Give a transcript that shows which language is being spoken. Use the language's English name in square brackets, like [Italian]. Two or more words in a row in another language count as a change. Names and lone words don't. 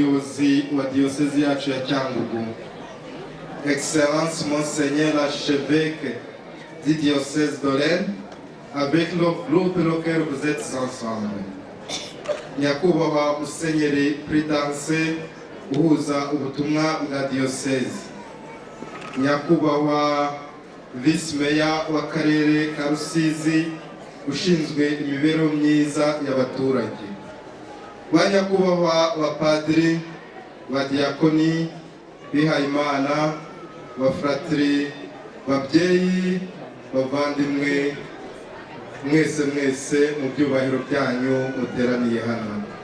[Kinyarwanda] umuyobozi wa diyosezi yacu ya Cyangugu, [French] Excellence Monseigneur l'archevêque du diocèse de Lorraine, avec le groupe local vous êtes ensemble. [Kinyarwanda] Nyakubahwa Musenyeri Prudence uhuza ubutumwa bwa diyosezi, Nyakubahwa Vice Meya w'akarere ka Rusizi ushinzwe imibereho myiza y'abaturage, ba nyakubahwa bapadiri, ba diakoni, bihayimana, bafratiri, babyeyi, bavandimwe, mwese mu byubahiro byanyu muteraniye hano.